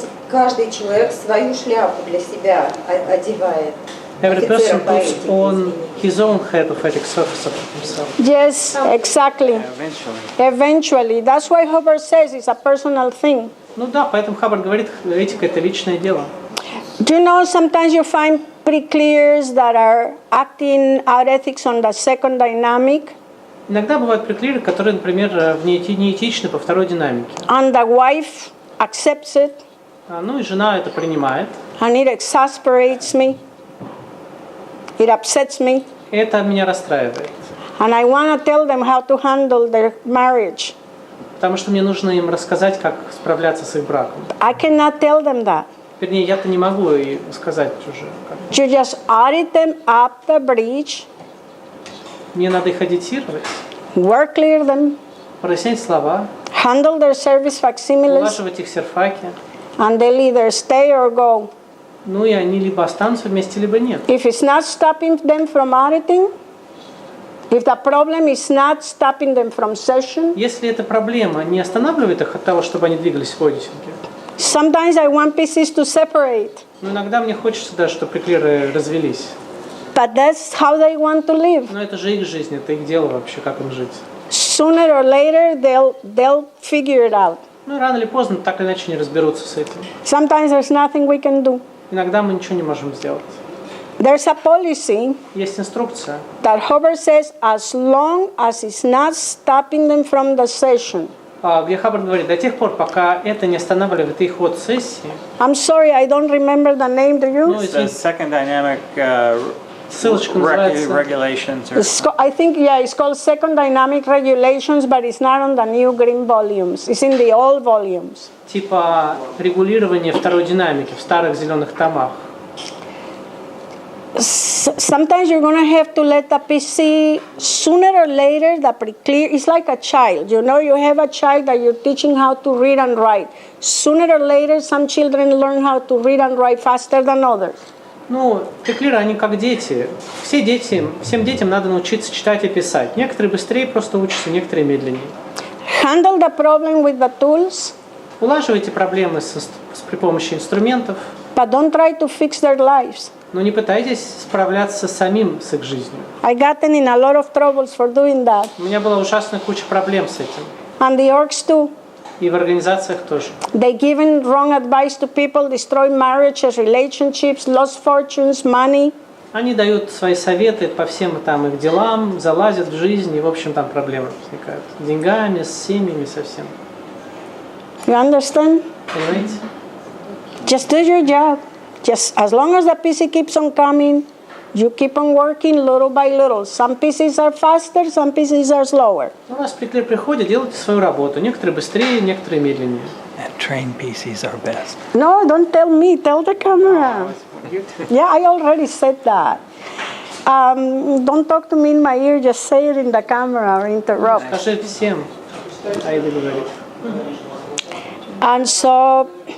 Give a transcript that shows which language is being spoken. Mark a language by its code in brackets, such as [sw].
[ru] Каждый человек свою шляпу для себя одевает. [en] Every person puts on his own head of ethics officer himself. Yes, exactly. Eventually. That's why Hubbard says it's a personal thing. [ru] Ну да, поэтому Хаббард говорит, этика это личное дело. [en] Do you know sometimes you find pre-clears that are acting out ethics on the second dynamic? [ru] Иногда бывают преклиры, которые, например, неэтичны по второй динамике. [en] And the wife accepts it. [ru] Ну и жена это принимает. [en] And it exasperates me. It upsets me. [ru] Это меня расстраивает. [en] And I want to tell them how to handle their marriage. [ru] Потому что мне нужно им рассказать, как справляться с их браком. [en] I cannot tell them that. [ru] Вернее, я-то не могу и сказать уже. [en] You just audit them up the bridge. [ru] Мне надо их аудитировать. [en] Work clear them. [ru] Прояснять слова. [en] Handle their service facsimiles. [ru] Улаживать их серфаки. [en] And they'll either stay or go. [ru] Ну и они либо останутся вместе, либо нет. [en] If it's not stopping them from auditing, if the problem is not stopping them from session, [ru] если эта проблема не останавливает их от того, чтобы они двигались в аудитинге, [en] sometimes I want pieces to separate. [ru] Но иногда мне хочется даже, чтобы преклиры развелись. [en] But that's how they want to live. [ru] Но это же их жизнь, это их дело вообще, как им жить. [en] Sooner or later, they'll figure it out. [ru] Ну рано или поздно так или иначе не разберутся с этим. [en] Sometimes there's nothing we can do. [ru] Иногда мы ничего не можем сделать. [en] There's a policy [ru] Есть инструкция, [en] that Hubbard says as long as it's not stopping them from the session. [ru] где Хаббард говорит, до тех пор, пока это не останавливает их от сессии. [en] I'm sorry, I don't remember the name. Do you? No, it's the second dynamic [ru] ссылочка называется. [en] regulations. I think it's called Second Dynamic Regulations, but it's not on the new green volumes. It's in the old volumes. [ru] Типа регулирование второй динамики в старых зеленых томах. [en] Sometimes you're going to have to let the PC, sooner or later, the pre-clear, it's like a child. You know, you have a child that you're teaching how to read and write. Sooner or later, some children learn how to read and write faster than others. [ru] Ну, преклиры, они как дети. Всем детям надо научиться читать и писать. Некоторые быстрее просто учатся, некоторые медленнее. [en] Handle the problem with the tools. [ru] Улаживайте проблемы при помощи инструментов. [en] But don't try to fix their lives. [ru] Но не пытайтесь справляться самим с их жизнью. [en] I got in a lot of troubles for doing that. [ru] У меня была ужасная куча проблем с этим. [en] And the orgs too. [ru] И в организациях тоже. [en] They given wrong advice to people, destroy marriages, relationships, lost fortunes, money. [ru] Они дают свои советы по всем там их делам, залазят в жизнь, и в общем там проблемы возникают. С деньгами, с семьями, со всем. [en] You understand? [ru] Понимаете? [en] Just do your job. Just as long as the PC keeps on coming, you keep on working little by little. Some pieces are faster, some pieces are slower. [ru] У вас преклир приходит, делайте свою работу. Некоторые быстрее, некоторые медленнее. [en] And trained PCs are best. No, don't tell me. Tell the camera. Yeah, I already said that. Don't talk to me in my ear. Just say it in the camera or interrupt. [ru] Скажи всем. Аида говорит. [en] And so,